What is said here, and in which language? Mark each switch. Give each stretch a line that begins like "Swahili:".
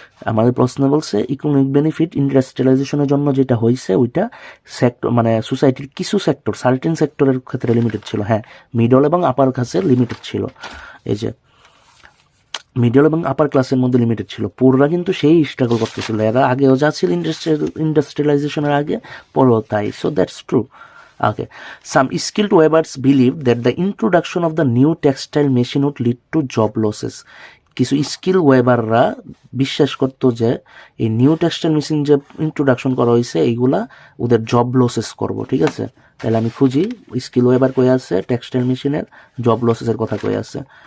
Bangla: আমাদের প্রশ্ন বলছে ইকোনমিক বেনিফিট ইন্ডাস্ট্রিয়ালাইজেশনের জন্য যেটা হয়েছে ওইটা সেক্টর মানে সোসাইটির কিছু সেক্টর, সার্টেন সেক্টরের ক্ষেত্রে লিমিটেড ছিল। হ্যাঁ, মিডল এবং আপার কাছে লিমিটেড ছিল, এই যে মিডল এবং আপার ক্লাসের মধ্যে লিমিটেড ছিল, পুররা কিন্তু সেই স্ট্রাগল করতেছিল, এরা আগেও যা ছিল ইন্ডাস্ট্রিয়ালাইজেশনের আগে, পরেও তাই।
English: So that's true. Okay, some skilled weavers believe that the introduction of the new textile machine would lead to job losses.
Bangla: কিছু স্কিল ওয়েবাররা বিশ্বাস করতো যে এই নিউ টেক্সটাইল মেশিন যে ইন্ট্রোডাকশন করা হয়েছে এইগুলা ওদের জব লসেস করব। ঠিক আছে, তাহলে আমি খুঁজি স্কিল ওয়েবার কই আছে, টেক্সটাইল মেশিনের জব লসেসের কথা কই আছে।